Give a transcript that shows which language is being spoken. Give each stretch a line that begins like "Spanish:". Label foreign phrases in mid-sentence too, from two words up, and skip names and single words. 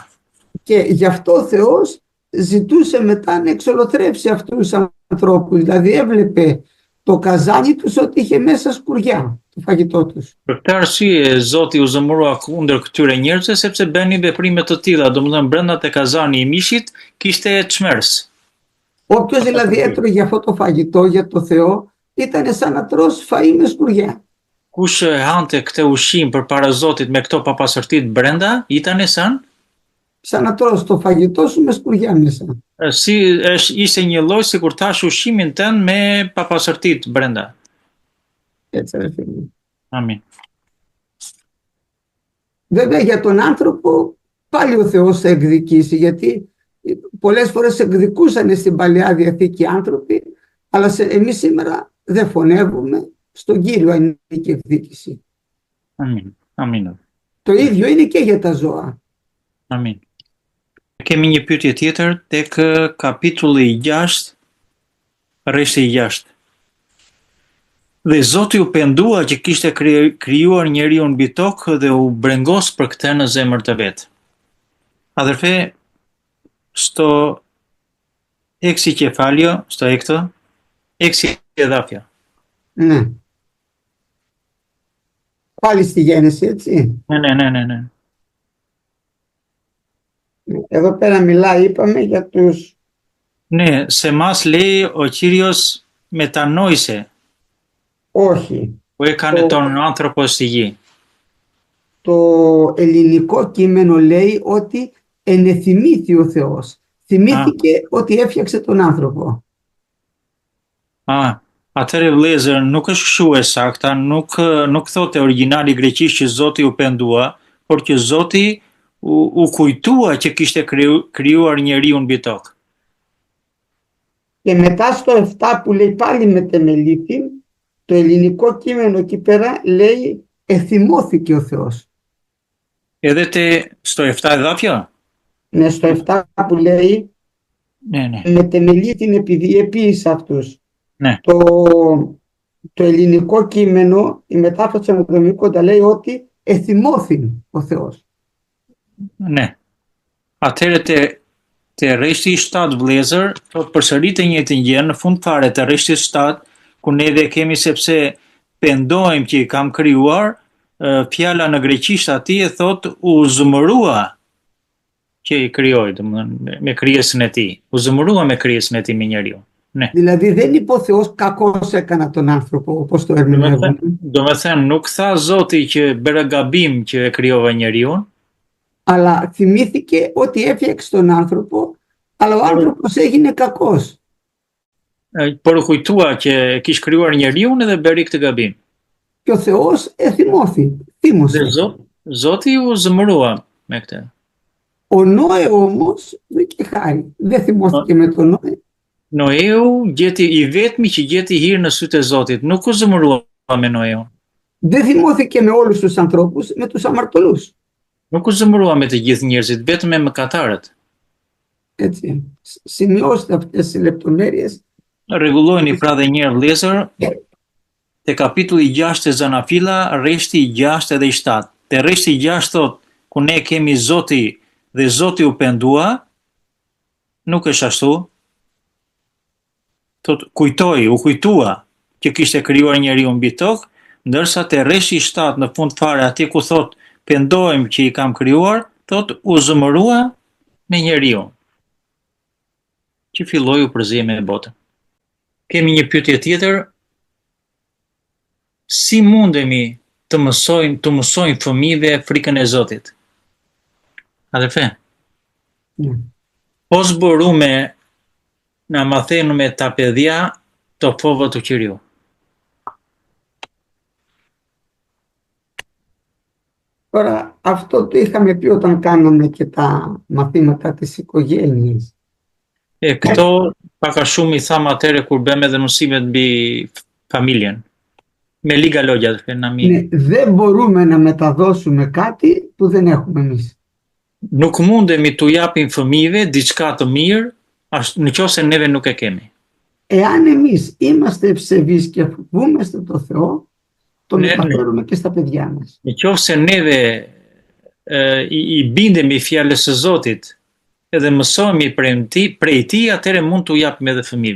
Greek: Και γι' αυτό ο Θεός ζητούσε μετά να εξολοθρεύσει αυτούς τους ανθρώπους, δηλαδή έβλεπε το καζάνι τους ότι είχε μέσα σκουριά, το φαγητό τους.
Albanian: Për këtë arsye Zoti u zëmërua kundër këtyre njerëzve sepse bënin veprime të tilla, domethënë brenda te kazani i mishit kishte çmers.
Greek: Όποιος δηλαδή έτρωγε αυτό το φαγητό για το Θεό ήταν σαν να τρως φαΐ με σκουριά.
Albanian: Kush hante këtë ushqim përpara Zotit me këto papastërtit brenda,
Greek: itane Σαν να τρως το φαγητό σου με σκουριά μέσα.
Albanian: ishte një lloj sikur tash ushqimin tënd me papastërtit brenda.
Greek: Έτσι ρε φίλοι.
Albanian: Amin.
Greek: Βέβαια για τον άνθρωπο πάλι ο Θεός θα εκδικήσει, γιατί πολλές φορές εκδικούσαν στην Παλαιά Διαθήκη άνθρωποι, αλλά εμείς σήμερα δεν φωνεύουμε, στον Κύριο ανήκει εκδίκηση.
Albanian: Amin.
Greek: Το ίδιο είναι και για τα ζώα.
Albanian: Amin. Kemi një pyetje tjetër tek kapitulli 6, rreshti 6. Dhe Zoti u pendua që kishte krijuar njeriu mbi tokë dhe u brengos për këtë në zemër të vet.
Greek: Αδερφέ στο έξι κεφάλαιο, στο έκτο, exikεδάφια. Ναι. Πάλι στη Γένεση, έτσι. Ναι. Εδώ πέρα μιλάει, είπαμε, για τους... Ναι, σε μας λέει ο Κύριος μετανόησε Όχι. που έκανε τον άνθρωπο στη γη. Το ελληνικό κείμενο λέει ότι ενεθυμήθη ο Θεός. Θυμήθηκε ότι έφτιαξε τον άνθρωπο.
Albanian: Atëre vëllezër, nuk është kështu e sakta, nuk thotë origjinali greqisht që Zoti u pendua, por që Zoti u kujtua që kishte krijuar njeriu mbi tokë.
Greek: Και μετά στο 7 που λέει πάλι μετεμελήθη, το ελληνικό κείμενο εκεί πέρα λέει εθυμώθηκε ο Θεός. Edhe στο 7 εδάφιο? Ναι, στο 7 που λέει ναι. μετεμελήθην επειδή επίησε αυτούς. Ναι. Το ελληνικό κείμενο, η μετάφραση αναδρομικότητα λέει ότι εθυμώθη ο Θεός. Ναι.
Albanian: Atëherë te rreshti 7 vëllezër, thot përsëritë një të gjë në fund fare të rreshtit 7, ku ne dhe kemi sepse pendojmë që i kam krijuar, fjala në greqisht atje thot u zëmërua që i krijoi, domethënë me krijesën e tij. U zëmërua me krijesën e tij me njeriu.
Greek: Ναι. Δηλαδή δεν είπε ο Θεός κακώς έκανα τον άνθρωπο, όπως το ερμηνεύουμε.
Albanian: Domethënë nuk tha Zoti që bëra gabim që e krijova njeriu.
Greek: Αλλά θυμήθηκε ότι έφτιαξε τον άνθρωπο, αλλά ο άνθρωπος έγινε κακός.
Albanian: Por u kujtua që kish krijuar njeriu dhe bëri këtë gabim.
Greek: Και ο Θεός θύμωσε.
Albanian: Zoti u zëmërua me këtë.
Greek: Ο Νόε όμως βρήκε χάρη. Δεν θυμώθηκε με τον Νόε.
Albanian: Noeu gjeti i vetmi që gjeti hir në sytë e Zotit, nuk u zëmërua me Noeu.
Greek: Δεν θυμώθηκε με όλους τους ανθρώπους, με τους αμαρτωλούς.
Albanian: Nuk u zëmërua me të gjithë njerëzit, vetëm me mëkatarët.
Greek: Έτσι. Σημειώστε αυτές τις λεπτομέρειες.
Albanian: Rregullojeni pra dhe një herë vëllezër, te kapitulli 6 të Zanafila, rreshti i 6 edhe i 7. Te rreshti i 6 thot, ku ne kemi Zoti dhe Zoti u pendua, nuk është ashtu. Thot, u kujtua që kishte krijuar njeriu mbi tokë, ndërsa te rreshti i 7 në fund fare atje ku thot pendohem që i kam krijuar, thot u zëmërua me njeriu që filloi u përzije me botën. Kemi një pyetje tjetër. Si mundemi të mësojmë fëmijëve frikën e Zotit?
Greek: Αδερφέ, πώς μπορούμε να μαθαίνουμε τα παιδιά το φόβο του Κυρίου? Τώρα, αυτό το είχαμε πει όταν κάναμε και τα μαθήματα της οικογένειας.
Albanian: Këto pak a shumë i thamë atëre kur bëmë edhe mësimet mbi familjen.
Greek: Με λίγα λόγια, αδερφέ, να μην... Ναι, δεν μπορούμε να μεταδώσουμε κάτι που δεν έχουμε εμείς.
Albanian: Nuk mundemi t'u japim fëmijëve diçka të mirë, nëse neve nuk e kemi.
Greek: Εάν εμείς είμαστε ευσεβείς και φοβούμαστε το Θεό, το μεταφέρουμε και στα παιδιά μας.
Albanian: Nëse neve i bindemi fjalës së Zotit edhe mësohemi prej tij, atëherë mund t'u japim edhe fëmijëve.